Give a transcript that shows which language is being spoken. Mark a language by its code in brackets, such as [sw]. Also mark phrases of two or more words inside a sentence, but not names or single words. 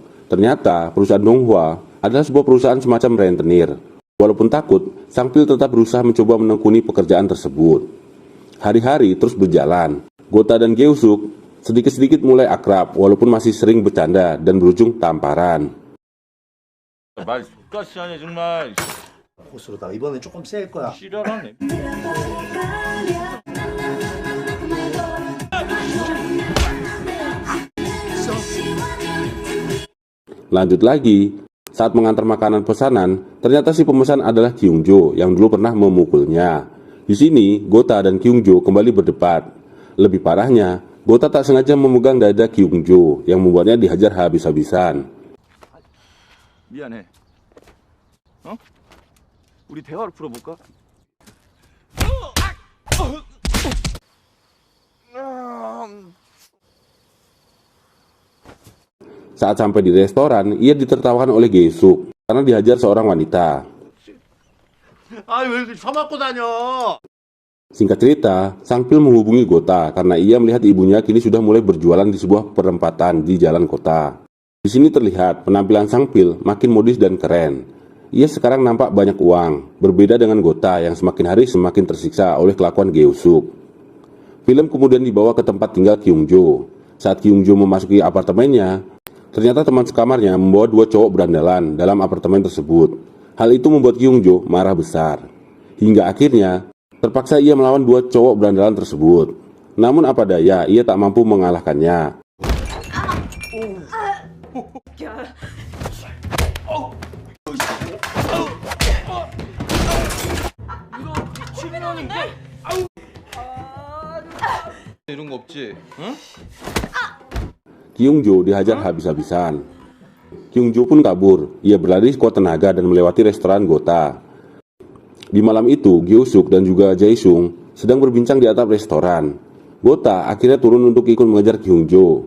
[id] Ternyata perusahaan Donghua adalah sebuah perusahaan semacam rentenir. Walaupun takut, Sang Pil tetap berusaha mencoba menekuni pekerjaan tersebut. Hari-hari terus berjalan. Gota dan Geusuk sedikit-sedikit mulai akrab, walaupun masih sering bercanda dan berujung tamparan. [ko] 말 족같이 하네 정말. 호수로다 이번엔 조금 셀 거야. 지랄하네. [id] Lanjut lagi, saat mengantar makanan pesanan, ternyata si pemesan adalah Kyungjo yang dulu pernah memukulnya. Di sini, Gota dan Kyungjo kembali berdebat. Lebih parahnya, Gota tak sengaja memegang dada Kyungjo yang membuatnya dihajar habis-habisan. [ko] 미안해. 어? 우리 대화를 풀어볼까? [id] Saat sampai di restoran, ia ditertawakan oleh Geusuk karena dihajar seorang wanita. [ko] 아왜 이렇게 처맞고 다녀? [id] Singkat cerita, Sang Pil menghubungi Gota karena ia melihat ibunya kini sudah mulai berjualan di sebuah perempatan di jalan kota. Di sini terlihat penampilan Sang Pil makin modis dan keren. Ia sekarang nampak banyak uang, berbeda dengan Gota yang semakin hari semakin tersiksa oleh kelakuan Geusuk. Film kemudian dibawa ke tempat tinggal Kyungjo. Saat Kyungjo memasuki apartemennya, ternyata teman sekamarnya membawa dua cowok berandalan dalam apartemen tersebut. Hal itu membuat Kyungjo marah besar. Hingga akhirnya, terpaksa ia melawan dua cowok berandalan tersebut. Namun apa daya, ia tak mampu mengalahkannya. [ko] 이런 거 없지? 응? [id] Kyungjo dihajar habis-habisan. Kyungjo pun kabur. Ia berlari sekuat tenaga dan melewati restoran Gota. Di malam itu, Geusuk dan juga Jae-sung sedang berbincang di atap restoran. Gota akhirnya turun untuk ikut mengejar Kyungjo.